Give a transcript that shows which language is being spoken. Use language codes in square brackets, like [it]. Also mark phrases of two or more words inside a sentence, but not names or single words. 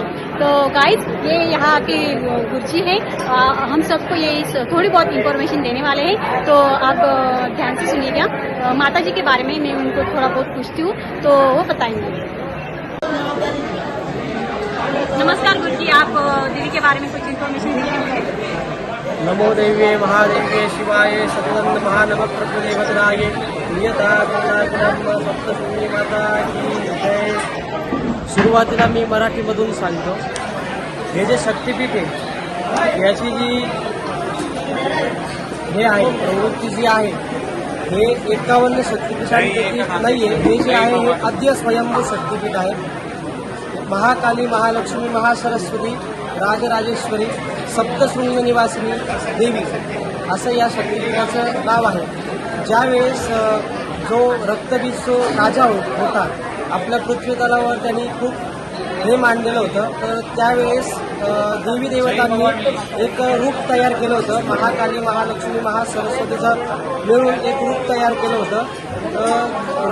[hi] तो गाइस ये यहाँ के गुरुजी है, हम सबको ये थोड़ी बहुत इंफॉर्मेशन देने वाले हैं, तो आप ध्यान से सुनिएगा। माता जी के बारे में मैं उनको थोड़ा बहुत पूछती हूँ तो वो बताएंगे। नमस्कार गुरुजी, आप दीदी के बारे में कुछ इंफॉर्मेशन दीजिए। [sa] नमो देव्ये महादेव्ये शिवाय सदानंद महानव प्रभुदेवतराय नियता करुणाकरम सप्तशृंगी [hi] माता की जय। [mr] सुरुवातीला मी मराठीमधून सांगतो, हे जे शक्तिपीठ आहे याची जी हे आहे प्रवृत्ती जी आहे, हे 51 शक्तिपीठांपैकी नाही आहे। हे जे आहे हे आद्य स्वयंभू शक्तिपीठ आहे। महाकाली, महालक्ष्मी, महासरस्वती, राजराजेश्वरी, सप्तशृंग निवासिनी देवी असं या शक्तिपीठाचं नाव आहे। ज्यावेळेस जो रक्तबीज जो राजा होता आपल्या पृथ्वी तलावर, त्यांनी खूप हे मांडलेलं होतं, तर त्यावेळेस देवी देवतांनी एक रूप तयार केलं होतं। महाकाली, महालक्ष्मी, महासरस्वतीचं मिळून एक रूप तयार केलं होतं।